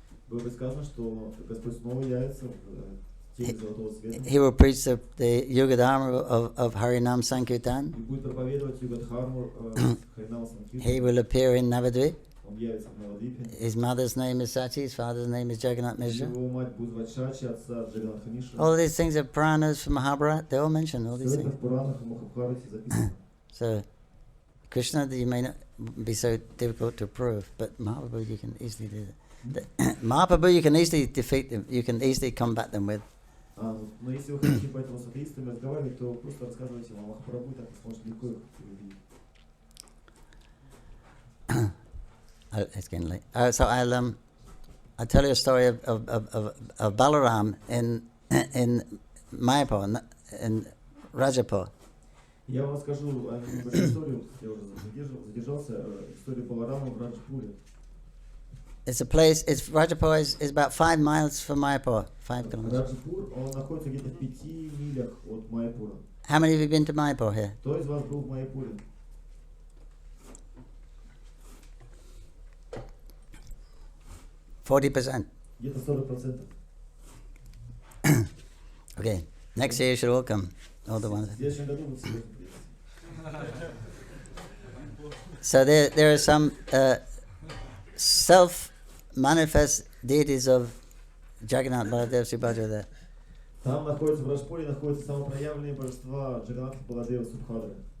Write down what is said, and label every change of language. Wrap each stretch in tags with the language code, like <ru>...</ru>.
<ru>Было предсказано, что Господь снова явится в теле золотого света.</ru> <en>He will preach the Yuga Dharma of Harinam Sankirtan.</en> <ru>И будет проповедовать Югадхарму Харинама Санкиртан.</ru> <en>He will appear in Navadvip.</en> <ru>Он явится в Навадвипе.</ru> <en>His mother's name is Sachi. His father's name is Jagannath Mishra.</en> <ru>Его мать будет звать Шачи, отца Джаганатха Мишра.</ru> <en>All these things are Puranas from Mahabharata. They all mention all these</en> <ru>Все это</ru> <en>things.</en> <ru>в Пуранах и Махабхарате записано.</ru> <en>So, Krishna, you may not be so difficult to prove, but Mahaprabhu, you can easily do that. Mahaprabhu, you can easily defeat them. You can easily combat them with.</en> <ru>Но если вы хотите поэтому с атеистами разговаривать, то просто рассказывайте им о Махапрабху, так вы сможете легко их победить.</ru> <en>It's getting late. So I'll tell you a story of Balaram in Mayapur, in Rajapur.</en> <ru>Я вам расскажу небольшую историю, я уже задержался, историю Баларама в Раджпуре.</ru> <en>It's a place. Rajapur is about 5 miles from Mayapur. 5 kilometers.</en> <ru>Раджпур, он находится где-то в 5 милях от Майяпура.</ru> <en>How many of you been to Mayapur here?</en> <ru>Кто из вас был в Майяпуре?</ru> <en>40%.</en> <ru>Где-то 40%.</ru> <en>Okay. Next year you should all come. All the ones.</en> <ru>В следующем году вы все приедете.</ru> <en>So there are some self-manifest deities of Jagannath, Baladev, Subhadra there.</en> <ru>Там находится, в Раджпуре находятся самопроявленные божества Джаганатха, Баладева, Субхадры.</ru>